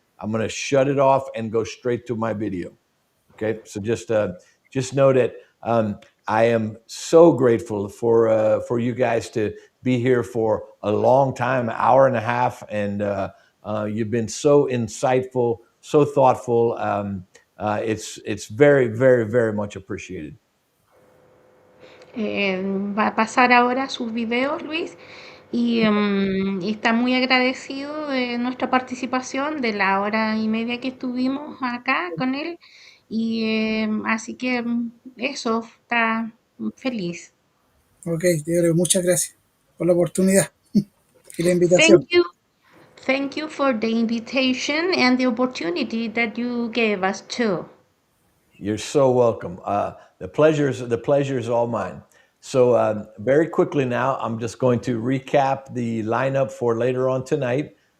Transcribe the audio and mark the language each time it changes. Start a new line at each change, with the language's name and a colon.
English: I'm going to shut it off and go straight to my video. Okay, so just know that I am so grateful for you guys to be here for a long time, hour and a half, and you've been so insightful, so thoughtful. It's very, very, very much appreciated.
Spanish: Eh, Va a pasar ahora sus videos, Luis, y está muy agradecido de nuestra participación, de la hora y media que estuvimos acá con él, y así que eso, está feliz. ok, dígale muchas gracias por la oportunidad y la invitación.
English: Thank you, thank you for the invitation and the opportunity that you gave us too. You're so welcome. The pleasure is all mine. So very quickly now, I'm just going to recap the lineup for later on tonight.